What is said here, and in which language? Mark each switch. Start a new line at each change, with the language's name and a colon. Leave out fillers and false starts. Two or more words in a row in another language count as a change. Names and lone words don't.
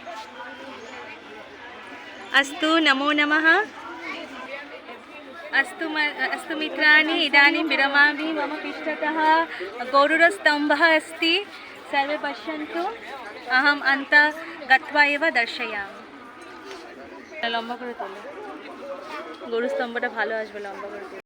Sanskrit: अस्तु, नमो नमः। अस्तु मित्राणि, इदानीं विरमामि। मम पृष्ठतः गरुडस्तम्भः अस्ति। सर्वे पश्यन्तु। अहम् अन्तः गत्वा एव दर्शयामि।
Bangla: লম্বা করে তোলো, গরুর স্তম্ভটা ভালো আসবে লম্বা করে।